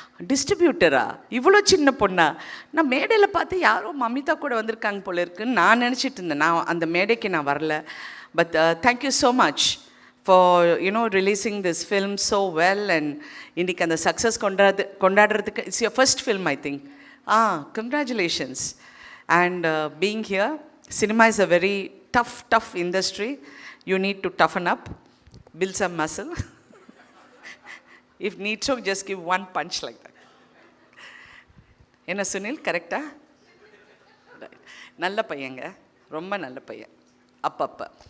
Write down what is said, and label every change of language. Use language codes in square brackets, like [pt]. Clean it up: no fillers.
[ta] டிஸ்ட்ரிபியூட்டரா, இவ்வளோ சின்ன பொண்ணா? நான் மேடையில் பார்த்து யாரோ மமிதா கூட வந்திருக்காங்க போல இருக்குன்னு நான் நினச்சிட்டு இருந்தேன். நான் அந்த மேடைக்கு நான் வரல. [en] But thank you so much for releasing this film so well. And [ta] இன்றைக்கி அந்த success கொண்டாடுறதுக்கு [en] It's your first film I think. Congratulations. And being here, cinema is a very tough industry. You need to toughen up, build some muscle. If need so, just give one punch like that. [ta] என்ன சுனில், கரெக்டா? நல்ல பையங்க, ரொம்ப நல்ல பையன் அப்பப்போ.